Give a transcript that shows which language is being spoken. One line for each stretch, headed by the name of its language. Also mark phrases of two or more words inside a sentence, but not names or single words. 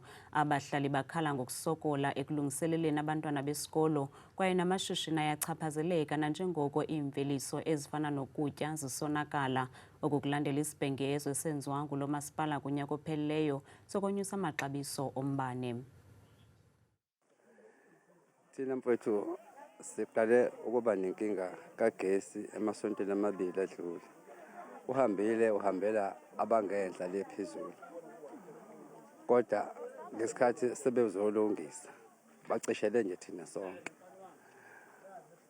Xhosa: Abahlali bakhala ngokusokola ekulungiseleleni abantwana besikolo kwaye namashishini ayachaphazeleka nanjengoko iimveliso ezifana nokutya zisonakala. Oku kulandela isibhengezo esenziwa ngulo masipala kunyaka ophelileyo sokonyusa amaxabiso ombane.
Zulu: Thina mfowethu siqale ukuba nenkinga kagesi emasontweni amabili adlule. Uhambela abangenhla le phezulu. Kodwa ngesikhathi sebezolungisa bacishele nje thina sonke.